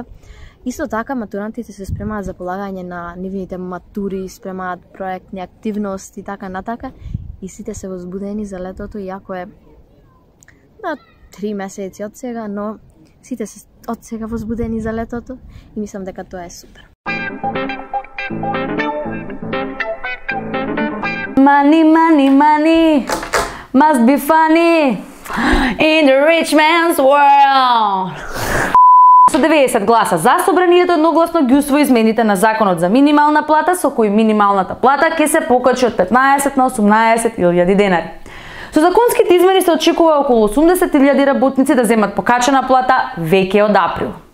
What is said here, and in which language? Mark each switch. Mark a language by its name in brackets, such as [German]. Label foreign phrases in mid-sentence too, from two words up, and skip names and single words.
[Macedonian] Исто така, матурантите се спремаат за полагање на нивните матури, спремаат проектни активности и така натака. И сите се возбудени за летото, иако е на 3 месеци од сега, но сите се од сега возбудени за летото и мислам дека тоа е супер. [English] Money, money, money must be funny in the rich man's world. [Macedonian] Со 90 гласа за, собранието едногласно ги усвои измените на законот за минимална плата, со кои минималната плата ќе се покачи од 15 на 18.000 денари. Со законските измени се очекува околу 80.000 работници да земат покачена плата веќе од април.